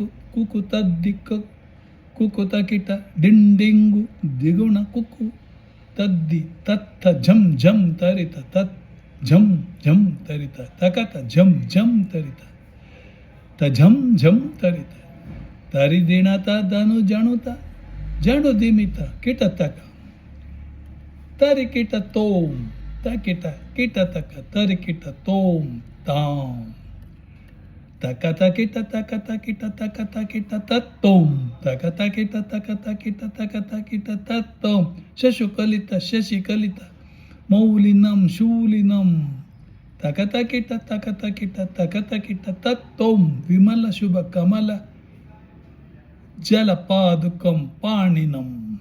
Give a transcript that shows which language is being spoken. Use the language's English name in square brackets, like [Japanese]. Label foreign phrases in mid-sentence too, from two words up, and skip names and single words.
[Sanskrit] ಕುಕು ತದ್ದಿಕ್ಕು ಕುಕುತ ಕಿಟ ಡಿಂಡಿಂಗು ದಿಗುಣ ಕುಕು ತದ್ದಿ ತತ್ತ ಝಂ ಝಂ ತರಿತ ತತ್ ಝಂ ಝಂ ತರಿತ ತಕತ ಝಂ ಝಂ ತರಿತ ತ ಝಂ ಝಂ ತರಿತ ತರಿದಿಣತ ಧನು ಜಣುತ ಜಣು ದಿಮಿತ ಕಿಟ ತಕ ತರಿ ಕಿಟ ತೋಂ ತಕಿಟ ಕಿಟ ತಕ ತರಿ ಕಿಟ ತೋಂ ತಾಂ ತಕತ ಕಿಟ ತಕತ ಕಿಟ ತಕತ ಕಿಟ ತತ್ತೋಂ ತಕತ ಕಿಟ ತಕತ ಕಿಟ ತಕತ ಕಿಟ ತತ್ತೋಂ ಶಶುಕಲಿತ ಶಶಿಕಲಿತ ಮೌಲಿನಂ ಶೂಲಿನಂ ತಕತ ಕಿಟ ತಕತ ಕಿಟ ತಕತ ಕಿಟ ತತ್ತೋಂ ವಿಮಲ ಶುಭ ಕಮಲ ಜಲಪಾದುಕಂ ಪಾಣಿನಂ.